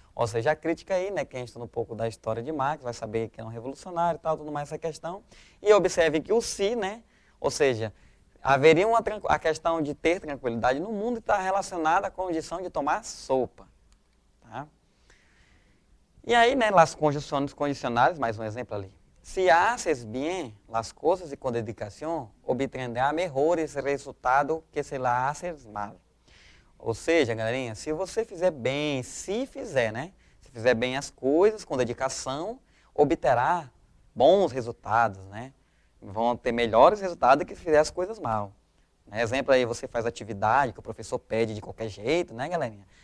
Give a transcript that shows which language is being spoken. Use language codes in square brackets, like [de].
[pt] Ou seja, a crítica aí, né? Quem estuda um pouco da história de Max vai saber que é um revolucionário e tal, tudo mais essa questão. E observe que o se, né? Ou seja, haveria a questão de ter tranquilidade no mundo está relacionada à condição de tomar sopa. Tá? E aí, né, as conjunções condicionais, mais um exemplo ali. [es] Si haces bien las cosas y con dedicación, obtendrás mejores resultados que si las haces mal. [pt] Ou seja, galerinha, se você fizer bem, se fizer, né? Se fizer bem as coisas com dedicação, obterá bons resultados, né? Vão ter melhores resultados do que se fizer as coisas mal. Exemplo aí, você faz atividade que o professor pede de qualquer jeito, né, galerinha?